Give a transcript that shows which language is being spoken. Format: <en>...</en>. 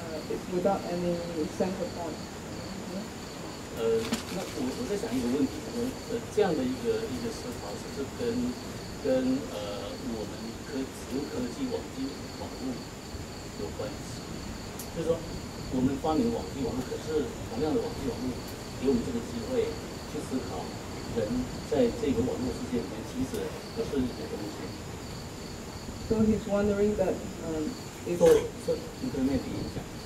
<en>It's without any center point.</en> <zh>那我在想一个问题，这样的一个思考，是不是跟我们使用科技网络有关系？就是说，我们发明网际网络，可是同样的网际网络给我们这个机会去思考。人在这个网络世界里面，其实不是一个东西。</zh> <en>So he's wondering that is</en> <zh>internet 影响。</zh>